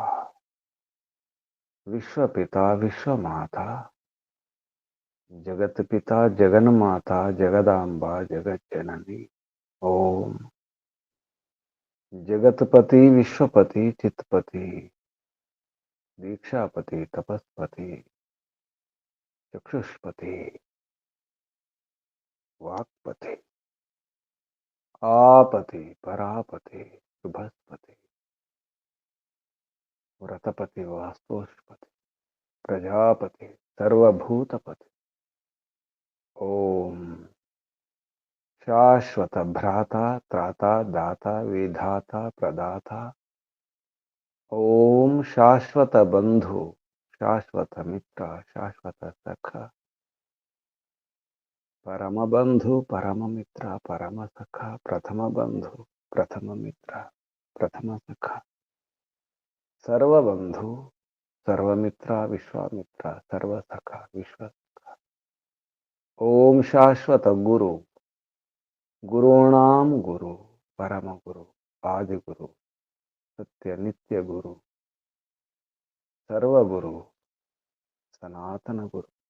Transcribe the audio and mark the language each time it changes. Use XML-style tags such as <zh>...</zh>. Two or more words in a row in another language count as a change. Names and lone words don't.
<sa>विश्वपिता विश्वमाता जगत पिता जगन माता जगदांबा जगत जननी ओम जगतपति विश्वपति चित्तपति दीक्षापति तपस्पति चक्षुष्पति वाक्पति आपति परापति शुभस्पति व्रतपति वास्तुष्पति प्रजापति सर्वभूतपति ఓం శాశ్వత భ్రాత త్రాత దాత విధాత ప్రదాత ఓం శాశ్వత బంధు శాశ్వత మిత్ర శాశ్వత సఖ పరమ బంధు పరమ మిత్ర పరమ సఖ ప్రథమ బంధు ప్రథమ మిత్ర ప్రథమ సఖ సర్వబంధు సర్వమిత్ర విశ్వామిత్ర సర్వసఖ విశ్వ ఓం శాశ్వత గురు గురుణాం గురు పరమ గురు ఆది గురు సత్య నిత్య గురు సర్వగురు సనాతన గురు</sa>